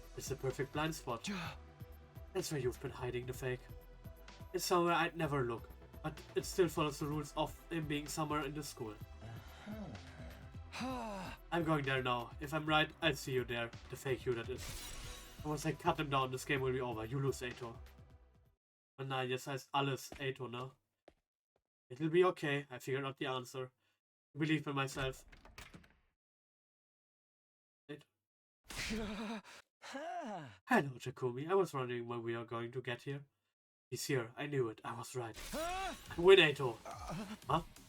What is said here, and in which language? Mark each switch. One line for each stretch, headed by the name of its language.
English: It's the perfect blind spot. That's where you've been hiding the fake. It's somewhere I'd never look, But it still follows the rules of him being somewhere in the school. I'm going there now. If I'm right, I'll see you there. The fake you, that is. And once I cut him down, this game will be over. You lose, Eito.
German: Und nein, jetzt heißt alles Eito, ne?
English: It'll be okay. I figured out the answer. I believe in myself. Hello, Takumi. I was wondering when we are going to get here. He's here. I knew it. I was right. I win, Eito. Huh?